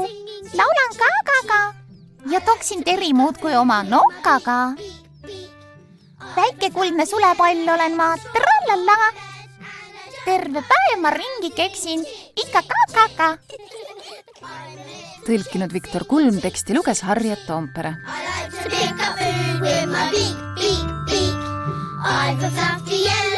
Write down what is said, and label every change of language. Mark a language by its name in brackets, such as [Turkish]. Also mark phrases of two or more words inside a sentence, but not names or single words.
[Estonian] Laulan kaagaga ja toksin Teri muudkui oma nokaga. Väike kuldne sulepall olen ma. Trallala. Terve päev ma ringi keksin. Ikka kaagaga. Tõlkinud Viktor Kulm, teksti luges Harriet Toompere. [English] I like to pick up food with my beak, beak, beak. I've a fluffy